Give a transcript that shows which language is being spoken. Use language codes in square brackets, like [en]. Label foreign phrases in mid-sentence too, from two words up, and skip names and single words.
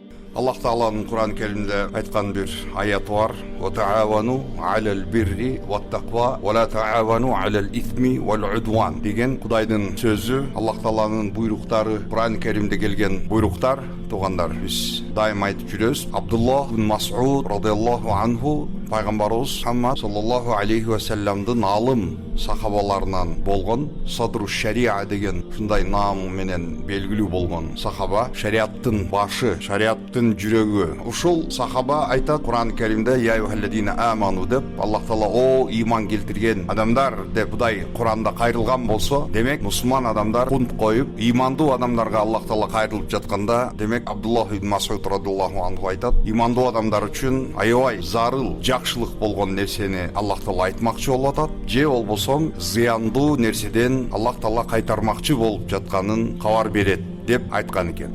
[ky] Аллах Тааланын Кур'ан Керимде айткан бир аяты бар. [ar] وتعاونوا على البر والتقوى ولا تعاونوا على الإثم والعدوان [ky] деген Кудайдын сөзү, Аллах Тааланын буйруктары, Кур'ан Керимде келген буйруктар. Тугандар, биз дайым айтып жүрөбүз. Абдуллах ибн Мас'уд [ar] رضي الله عنه [ky] пайгамбарыбыз Мухаммад [ar] صلى الله عليه وسلم [ky] алым сахабаларынан болгон [ar] صدر الشريعة [ky] деген ушундай наам менен белгилүү болгон сахаба, шариаттын башы, шариаттын жүрөгү. Ушул сахаба айтат Кур'ан Керимде: [ar] "يا أيها الذين آمنوا" [ky] деп, Аллах Таала о иман келтирген адамдар деп Кудай Кур'анда кайрылган болсо, демек мусулман адамдар кунт коюп, имандуу адамдарга Аллах Таала кайрылып жатканда, демек Абдуллах ибн Мас'уд [ar] رضي الله عنه [ky] айтат: "Имандуу адамдар үчүн аябай зарыл, жакшылык болгон нерсени Аллах Таала айтмакчы болуп атат, же болбосо зыяндуу нерседен Аллах Таала кайтармакчы болуп жатканын кабар берет" деп айткан экен.